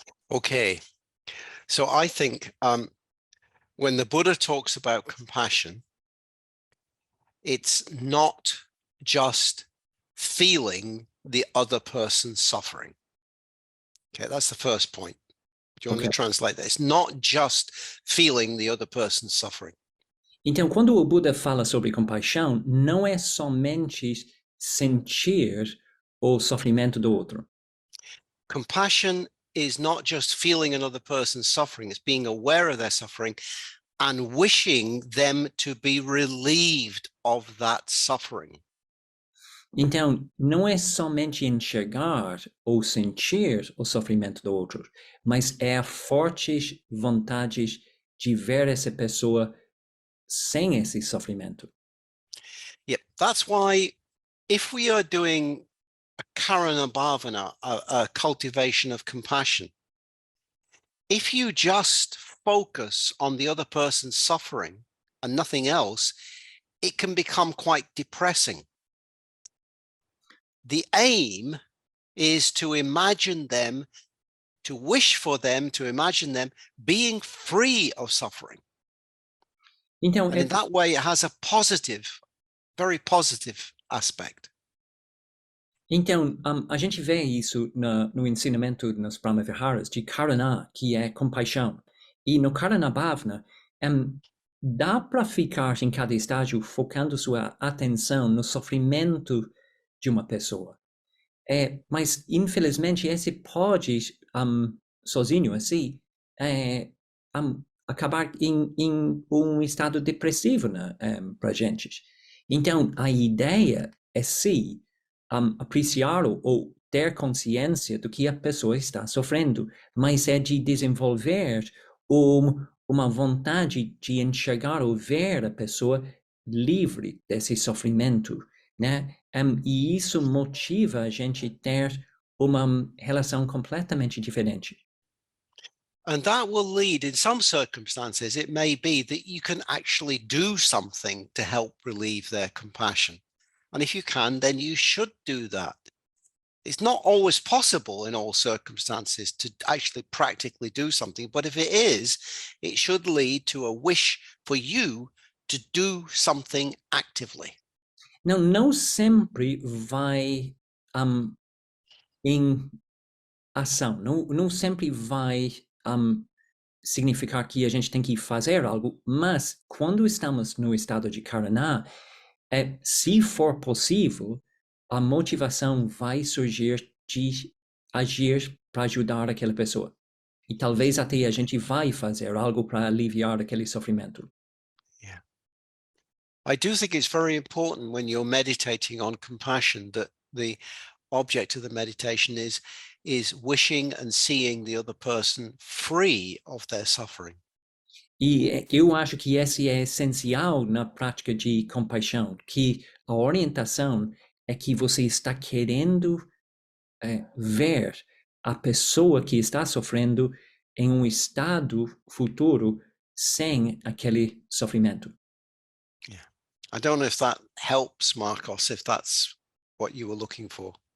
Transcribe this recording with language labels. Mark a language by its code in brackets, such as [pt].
[en] Okay, so I think when the Buddha talks about compassion, it's not just feeling the other person's suffering. Okay, that's the first point. Do you want me to translate that? It's not just feeling the other person's suffering. [pt] Então, quando o Buda fala sobre compaixão, não é somente sentir o sofrimento do outro. [en] Compassion is not just feeling another person's suffering, it's being aware of their suffering and wishing them to be relieved of that suffering. [pt] Então, não é somente enxergar ou sentir o sofrimento do outro, mas é a forte vontade de ver essa pessoa sem esse sofrimento. [en] Yep, that's why if we are doing a karana bhavana, a cultivation of compassion, if you just focus on the other person's suffering and nothing else, it can become quite depressing. The aim is to imagine them, to wish for them, to imagine them being free of suffering. [pt] Então, [en] And in that way, it has a positive, very positive aspect. [pt] Então, a gente vê isso no ensinamento nos Brahmaviharas de Karana, que é compaixão. E no Karana Bhavana, dá para ficar em cada estágio focando sua atenção no sofrimento de uma pessoa. Mas, infelizmente, esse pode, sozinho assim, acabar em um estado depressivo para a gente. Então, a ideia é sim, apreciar ou ter consciência do que a pessoa está sofrendo, mas é de desenvolver uma vontade de enxergar ou ver a pessoa livre desse sofrimento, né? E isso motiva a gente ter uma relação completamente diferente. [en] And that will lead, in some circumstances, it may be that you can actually do something to help relieve their compassion. And if you can, then you should do that. It's not always possible in all circumstances to actually practically do something, but if it is, it should lead to a wish for you to do something actively. [pt] Não sempre vai em ação, não sempre vai significar que a gente tem que fazer algo, mas quando estamos no estado de Karana, se for possível, a motivação vai surgir de agir para ajudar aquela pessoa. E talvez até a gente vai fazer algo para aliviar aquele sofrimento. [en] Yeah. I do think it's very important when you're meditating on compassion that the object of the meditation is wishing and seeing the other person free of their suffering. [pt] E eu acho que esse é essencial na prática de compaixão, que a orientação é que você está querendo ver a pessoa que está sofrendo em um estado futuro sem aquele sofrimento. [en] Yeah. I don't know if that helps, Marcos, if that's what you were looking for.